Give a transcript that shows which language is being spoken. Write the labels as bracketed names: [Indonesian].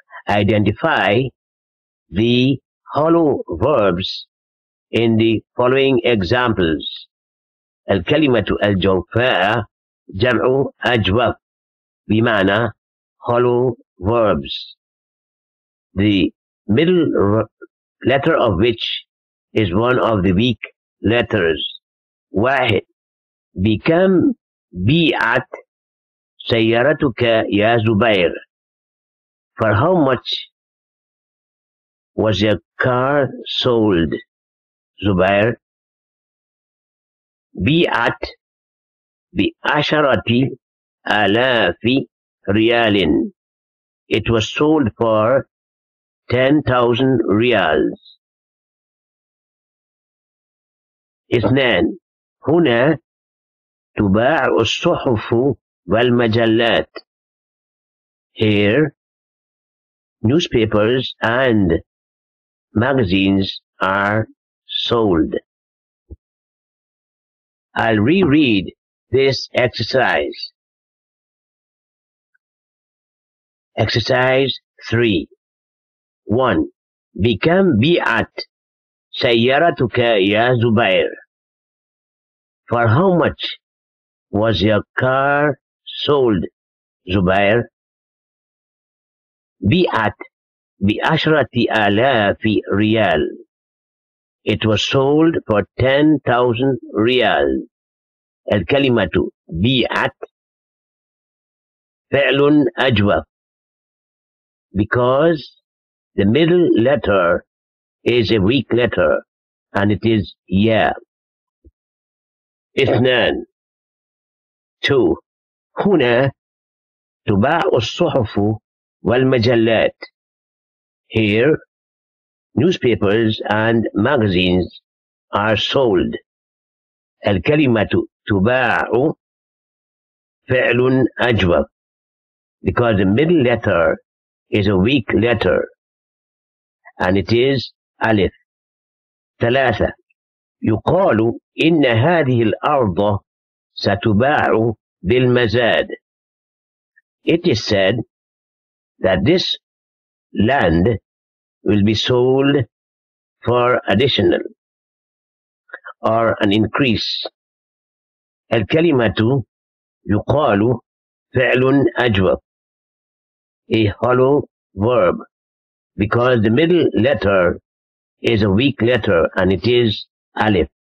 [English] Identify the hollow verbs in the following examples. [Arabic] الكلمة الجوفاء جمع أجوف بمعنى [English] hollow verbs, the middle letter of which is one of the weak letters. [Arabic] واحد بكم بيعت سيارتك يا زبير? [English] For how much was your car sold, Zubair? [Arabic] بيعت بعشرة آلاف ريال. [English] It was sold for 10,000 riyals. [Arabic] اثنان هنا تباع الصحف والمجلات. [English] Here newspapers and magazines are sold. I'll reread this exercise. Exercise 3. [Arabic] 1. بكم بيعت سيارتك يا زبير? [English] For how much was your car sold, Zubair? [Arabic] بيعت بعشرة آلاف ريال. [English] It was sold for 10,000 riyal. [Arabic] الكلمة بيعت فعل أجوف [English] because the middle letter is a weak letter and it is ya. [Arabic] اثنان 2. هنا تباع الصحف والمجلات. [English] Here newspapers and magazines are sold. [Arabic] الكلمة تباع فعل أجوف [English] because the middle letter is a weak letter and it is ألف. 3. [Arabic] يقال إن هذه الأرض ستباع بالمزاد. [English] It is said that this land will be sold for additional or an increase. [Arabic] الكلمة يقال فعل أجوف, [English] a hollow verb because the middle letter is a weak letter and it is ألف.